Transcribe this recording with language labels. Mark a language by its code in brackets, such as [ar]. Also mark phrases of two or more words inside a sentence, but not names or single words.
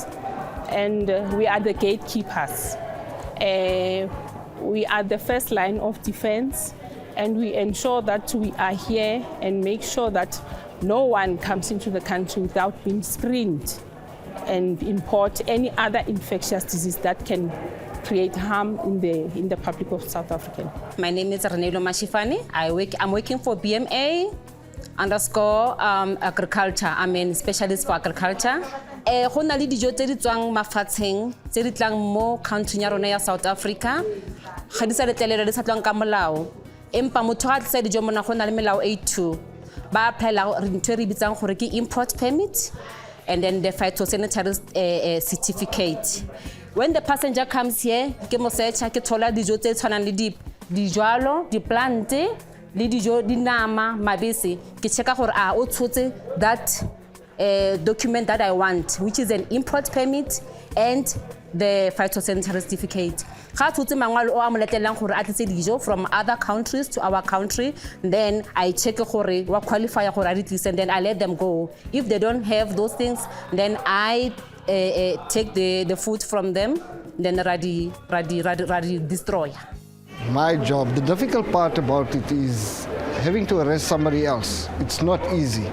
[en] And we are the gatekeepers. We are the first line of defense, and we ensure that we are here and make sure that no one comes into the country without being screened and import any other infectious disease that can create harm in the public of South Africa. My name is Renelo Mashifani. I'm working for BMA _agriculture. I'm a specialist for agriculture. [tn] Go na le dijo tse di tswang mafatsheng tse di tlang mo country ya rona ya South Africa ga di sa letlelelwa di sa tlwang ka molao empa motho ga tlisa dijo mona go na le melao A2 ba apply ntwe re bitsang gore ke [en] import permit and then the phytosanitary certificate. When the passenger comes here, [tn] ke mo searcha ke thola dijo tse tshwanang le dijwalo, diplante, le dijo dinama, mabese, ke checka gore a o tshotse [en] that document that I want, which is an import permit and the phytosanitary certificate. [tn] Ga tshotse mangwalo o a mo letelang gore a tlise dijo [en] from other countries to our country, then I check [tn] gore wa qualify gore a di tlise, [en] and then I let them go. If they don't have those things, then I take the food from them, then radi destroy. My job, the difficult part about it is having to arrest somebody else. It's not easy.